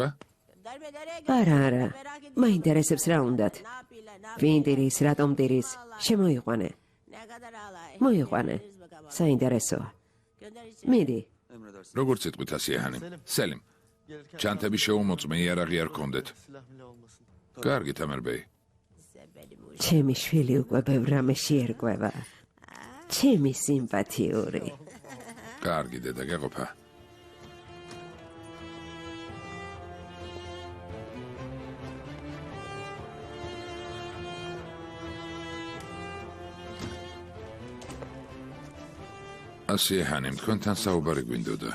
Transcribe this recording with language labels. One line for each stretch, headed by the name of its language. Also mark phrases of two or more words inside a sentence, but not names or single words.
Georgian: არა. მაინტერესებს რა უნდათ. ვინ დირის, რატომ დირის? შემოიყვანე. მოიყვანე. საინტერესოა. მიდი.
Turkish: Emredersin.
Georgian: როგორც იტყვით ასე ჰანიმ. სელიმ. ჩანთები შეუმოწმე იარაღი არ გქონდეთ.
Turkish: Silah mile olmasın.
Georgian: კარგი, თამერბეი. ჩემი შვილი უკვე ბევრ რამეში ერკვევა. ჩემი სიმპათიური. კარგი, დედა, გეყოფა. ასე ჰანიმ, თქვენთან საუბარი გვინდოდა.